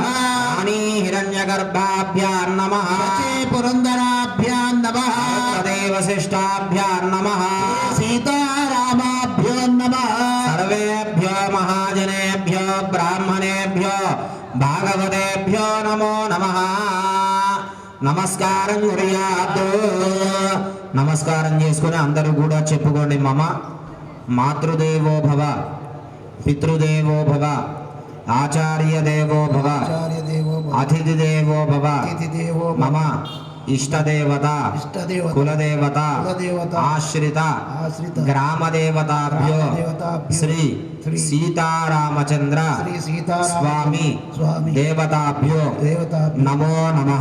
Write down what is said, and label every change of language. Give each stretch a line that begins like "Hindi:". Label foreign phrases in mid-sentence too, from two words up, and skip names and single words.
Sanskrit: वाणी हिरण्यगर्भाभ्यां नमः. पुरंदराभ्यां नमः. देवशिष्टाभ्यां नमः. सीतारामाभ्यो नमः. सर्वेभ्यो महाजनेभ्यो ब्राह्मणेभ्यो भागवतेभ्यो नमो नमः.
Telugu: నమస్కారం గురియాదు. నమస్కారం చేసుకుని అందరూ కూడా చెప్పుకోండి.
Sanskrit: మమ మాతృదేవో భవ, పితృదేవో భవ, ఆచార్య దేవో భవ, అతిథి దేవో భవ, మమ ఇష్టదేవత కులదేవత ఆశ్రిత గ్రామదేవతాభ్యో శ్రీ సీతారామచంద్ర స్వామి దేవతాభ్యో నమో నమః.